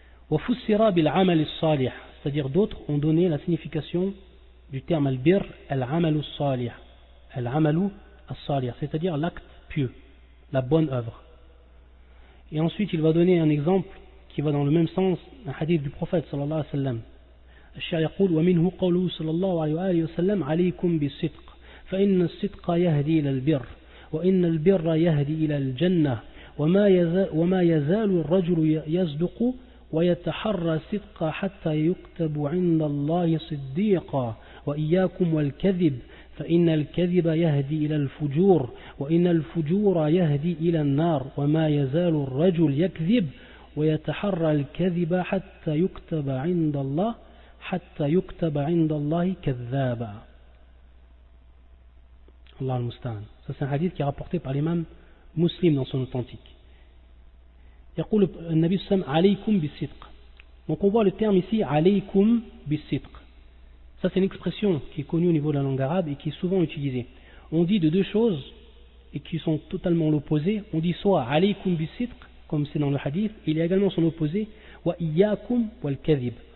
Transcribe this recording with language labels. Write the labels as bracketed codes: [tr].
[ar] Wa fussira bil amal as-salih, [fr] c'est-à-dire d'autres ont donné la signification du terme al-bir, al-amal as-salih. Al-amalu as-salih, c'est-à-dire l'acte pieux, la bonne œuvre. Et ensuite il va donner un exemple qui va dans le même sens, un hadith du prophète sallallahu alayhi wa sallam. [ar] الشيخ يقول ومنه قوله صلى الله عليه وآله وسلم عليكم بالصدق فإن الصدق يهدي إلى البر وإن البر يهدي إلى الجنة وما يزال الرجل يصدق ويتحرى الصدق حتى يكتب عند الله صديقا وإياكم والكذب فإن الكذب يهدي إلى الفجور وإن الفجور يهدي إلى النار وما يزال الرجل يكذب ويتحرى الكذب حتى يكتب عند الله كذابا. Allah al-Musta'an. [fr] Ça c'est un hadith qui est rapporté par l'imam Muslim dans son authentique. [ar] يقول النبي صلى الله عليه وسلم عليكم بالصدق. [fr] Donc on voit le terme ici [ar] عليكم بالصدق. [fr] Ça c'est une expression qui est connue au niveau de la langue arabe et qui est souvent utilisée. On dit de deux choses et qui sont totalement l'opposé. On dit soit [ar] عليكم بالصدق [fr] comme c'est dans le hadith, il y a également son opposé [ar] وإياكم والكذب.